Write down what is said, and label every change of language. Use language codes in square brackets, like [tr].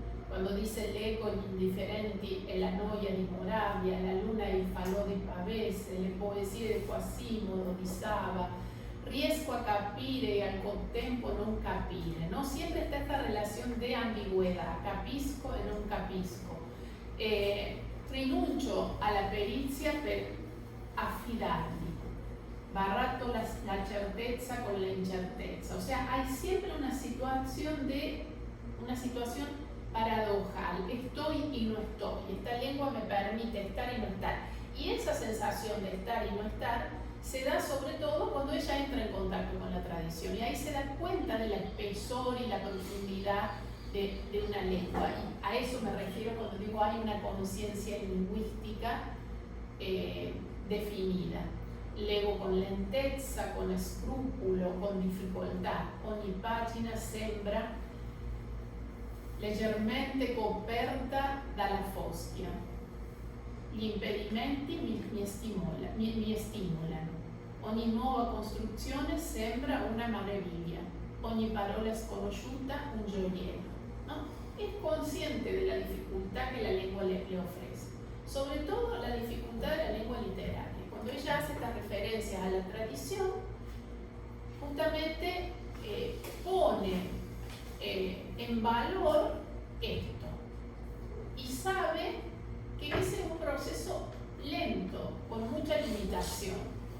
[it] Quando dice l'eco gli indifferenti e la noia di Moravia, la luna e il falò di Pavese, le poesie di Quasimodo, di Saba, riesco a capire y al contempo non capire, ¿no? [es] Siempre está esta relación de ambigüedad, [it] capisco e non capisco. Rinuncio alla perizia per affidarmi, [es] barato la certeza con la incerteza. O sea, hay siempre una situación de una situación paradojal, estoy y no estoy, esta lengua me permite estar y no estar. Y esa sensación de estar y no estar se da sobre todo cuando ella entra en contacto con la tradición, y ahí se da cuenta del espesor y la profundidad de una lengua. Y a eso me refiero cuando digo hay una conciencia lingüística definida. [it] Leggo con lentezza, con scrupolo, con difficoltà. Ogni pagina sembra leggermente coperta dalla foschia. Gli impedimenti mi stimolano. Ogni nuova costruzione sembra una meraviglia. Ogni parola sconosciuta un gioiello. [es] ¿No? Es consciente de la dificultad que la lengua le ofrece. Sobre todo la dificultad de la lengua literaria. Cuando ella hace estas referencias a la tradición, justamente pone en valor esto y sabe que ese es un proceso lento, con mucha limitación.